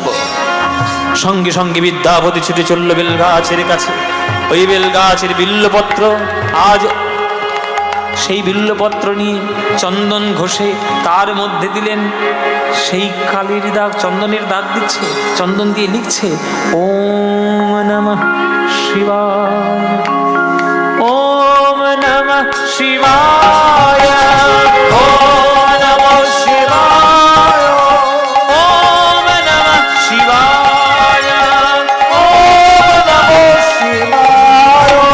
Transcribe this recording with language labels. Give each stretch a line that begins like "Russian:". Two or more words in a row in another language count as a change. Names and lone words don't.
Bangla: সঙ্গে সঙ্গে বিদ্যাপতি ছুটে চলল বেলগাছের কাছে। ওই বেলগাছের বিল্লপত্র, আজ সেই বিল্লপত্র নিয়ে চন্দন ঘষে তার মধ্যে দিলেন সেই কালির দাগ, চন্দনের দাগ দিচ্ছে, চন্দন দিয়ে লিখছে
Sanskrit: ওম নমঃ শিবায়, ওম নমঃ শিবায়, ওম নমঃ শিবায়, ওম নমঃ শিবায়, ওম নমঃ শিবায়,